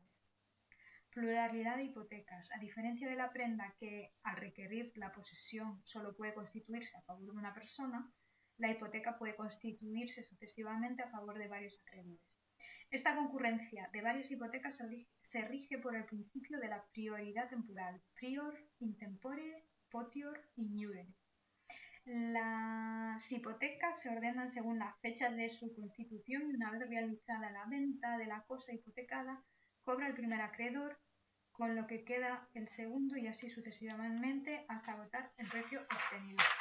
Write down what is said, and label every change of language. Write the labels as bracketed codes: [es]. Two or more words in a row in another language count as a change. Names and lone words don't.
[es] Pluralidad de hipotecas. A diferencia de la prenda, que al requerir la posesión solo puede constituirse a favor de una persona, la hipoteca puede constituirse sucesivamente a favor de varios acreedores. Esta concurrencia de varias hipotecas se rige por el principio de la prioridad temporal, [la] prior in tempore, potior in iure. [es] Las hipotecas se ordenan según la fecha de su constitución y una vez realizada la venta de la cosa hipotecada, cobra el primer acreedor, con lo que queda el segundo y así sucesivamente hasta agotar el precio obtenido.